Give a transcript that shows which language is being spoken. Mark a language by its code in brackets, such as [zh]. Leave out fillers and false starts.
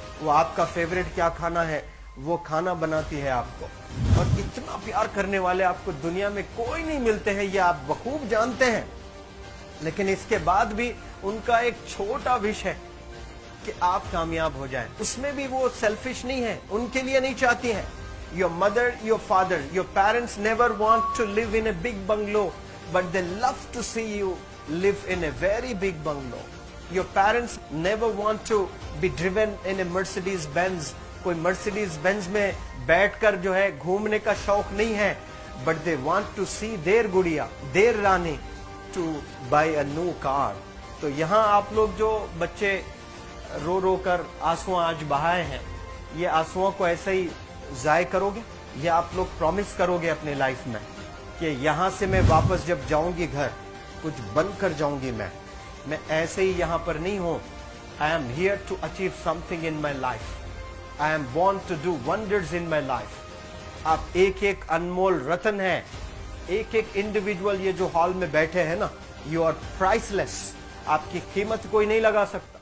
[hi] वो आपका फेवरेट क्या खाना है वो खाना बनाती है आपको। और इतना प्यार करने वाले आपको दुनिया में कोई नहीं मिलते हैं, ये आप बखूब जानते हैं। लेकिन इसके बाद भी उनका एक छोटा विश है कि आप कामयाब हो जाएं। उसमें भी वो सेल्फिश नहीं है, उनके लिए नहीं चाहती हैं। [en] Your mother, your father, your parents never want to live in a big bungalow, but they love to see you live in a very big bungalow. Your parents never want to be driven in a Mercedes Benz. [hi] कोई Mercedes Benz में बैठकर जो है घूमने का शौक नहीं है, [en] but they want to see their गुड़िया, their रानी to buy a new car. [hi] तो यहाँ आप लोग जो बच्चे रो रो कर आंसू आज बहाए हैं, ये आंसुओं को ऐसे ही जाय करोगे? ये आप लोग प्रॉमिस करोगे अपने लाइफ में कि यहाँ से मैं वापस जब जाऊंगी घर, कुछ बनकर जाऊंगी। मैं ऐसे ही यहाँ पर नहीं हूँ। [en] I am here to achieve something in my life. I am born to do wonders in my life. [hi] आप एक एक अनमोल रत्न हैं, एक एक इंडिविजुअल ये जो हॉल में बैठे हैं ना, [en] you are priceless. [hi] आपकी कीमत कोई नहीं लगा सकता।